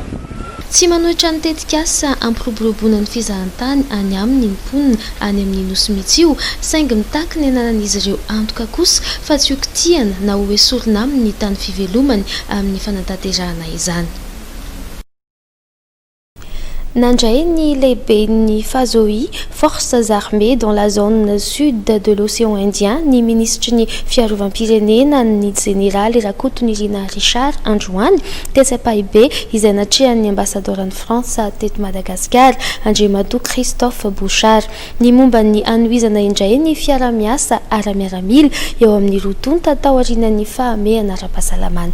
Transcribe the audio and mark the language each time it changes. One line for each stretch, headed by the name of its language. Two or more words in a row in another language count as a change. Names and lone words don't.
Malagasy: tsy manohitra ny tetikasa ampiroboroboana ny fizahantany any amin'ny mponina any amin'ny nosy mitsio saingy mitaky ny ananan'izy ireo antoka kosa fa tsy okitiana na ho esorina amin'ny tany fivelomany amin'ny fanatanterahana izany. Nandray ny lehibe ny FAZOI,
French: Forces armées dans la zone sud de l'océan Indien,
Malagasy: ny ministre ny fiarovam-pirenena ny général Rakotonirina Richard Androany, tesapahibe izay natrehan'ny ambassadoran'ny France teto Madagasikara, Andriamato Christophe Bouchard. Ny momba ny anoizana indray ny fiara-miasa ara-miaramila eo amin'ny roatony tatao aorian'ny fahamehana ara-pahasalamana.